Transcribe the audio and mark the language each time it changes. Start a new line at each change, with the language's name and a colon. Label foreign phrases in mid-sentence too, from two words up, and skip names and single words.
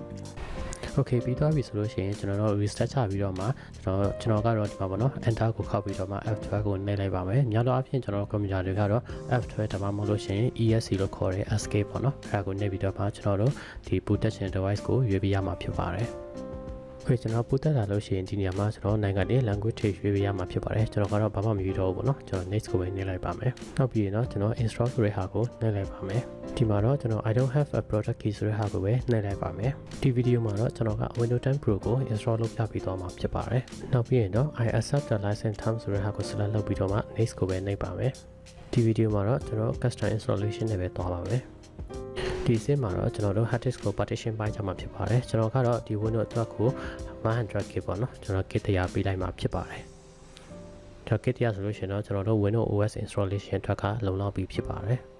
Burmese: okay ပြီးသွားပြီဆိုလို့ရှိရင်ကျွန်တော်တို့ restart ချပြီးတော့မှကျွန်တော်ကတော့ဒီမှာပေါ့နော် enter ကိုခောက်ပြီးတော့မှ F12 ကိုနှိပ်လိုက်ပါမယ်များသောအားဖြင့်ကျွန်တော်တို့ computer တွေကတော့ F12 ဒါမှမဟုတ်လို့ရှိရင် ESC လို့ခေါ်တဲ့ escape ပေါ့နော်အဲ့ဒါကိုနှိပ်ပြီးတော့မှကျွန်တော်တို့ဒီ
English: protection device
Burmese: ကိုရွေးပေးရမှာဖြစ်ပါတယ်okay ကျွန်တော်ပို့တက်လာလို့ရှိရင်ဒီ နေရာမှာကျွန်တော်နိုင်ငံတွေ language တွေရွေးပေးရမှာဖြစ်ပါတယ်ကျွန်တော်ကတော့ဘာမှမရွေးတော့ဘူးပေါ့နော်ကျွန်တော် next ကိုပဲနှိပ်လိုက်ပါမယ်နောက်ပြီးရင်တော့ကျွန်တော် install ဆိုတဲ့ဟာကိုနှိပ်လိုက်ပါမယ် ဒီမှာတော့ကျွန်တော်
English: I don't have a product key
Burmese: ဆိုတဲ့ဟာကိုပဲနှိပ်လိုက်ပါမယ်ဒီဗီဒီယိုမှာတော့ကျွန်တော်က Windows 10 Pro ကို install လုပ်ပြပြီးသွားမှာဖြစ်ပါတယ်နောက်ပြီးရင်တော့
English: I accept the license terms
Burmese: ဆိုတဲ့ဟာကို select လုပ်ပြီးတော့မှ next ကိုပဲနှိပ်ပါမယ်ဒီဗီဒီယိုမှာတော့ကျွန်တော်
English: custom installation
Burmese: နဲ့ပဲသွားပါမယ်ဒီစင်မှာတော့ကျွန်တော်တို့
English: hard disk
Burmese: ကို partition ပိုင်းကြမှာဖြစ်ပါတယ်ကျွန်တော်ကတော့ဒီ Windows အတွက်ကို 100k ပေါ့နော်ကျွန်တော် kit တရားပေးလိုက်မှာဖြစ်ပါတယ်ကျွန်တော် kit တရားဆိုလို့ရှိရင်တော့ကျွန်တော်တို့
English: Windows OS installation
Burmese: အတွက်ကလုံလောက်ပြီးဖြစ်ပါတယ်